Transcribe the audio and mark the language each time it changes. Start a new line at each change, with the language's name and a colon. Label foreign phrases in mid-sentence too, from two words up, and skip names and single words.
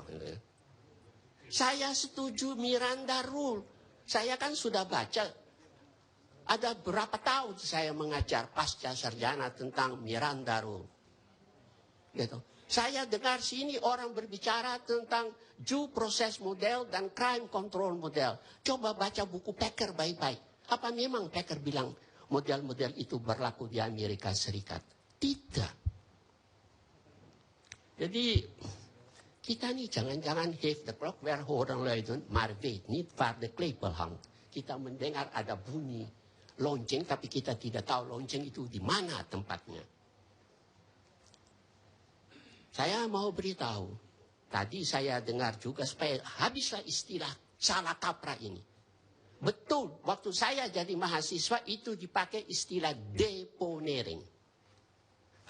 Indonesian: Saya setuju Miranda Rule. Saya kan sudah baca. Ada berapa tahun saya mengajar pasca sarjana tentang Miranda Rule. Gitu. Saya dengar sini orang berbicara tentang
English: due process model
Indonesian: dan
English: crime control model.
Indonesian: Coba baca buku Packer baik-baik. Apa memang Packer bilang model-model itu berlaku di Amerika Serikat? Tidak. Jadi kita nih jangan-jangan
English: have the clock where
Indonesian: orang lain
Dutch: marvet niet waar de klepel hangt.
Indonesian: Kita mendengar ada bunyi lonceng tapi kita tidak tahu lonceng itu di mana tempatnya. Saya mau beritahu, tadi saya dengar juga supaya habislah istilah salah kaprah ini. Betul, waktu saya jadi mahasiswa itu dipakai istilah deponering.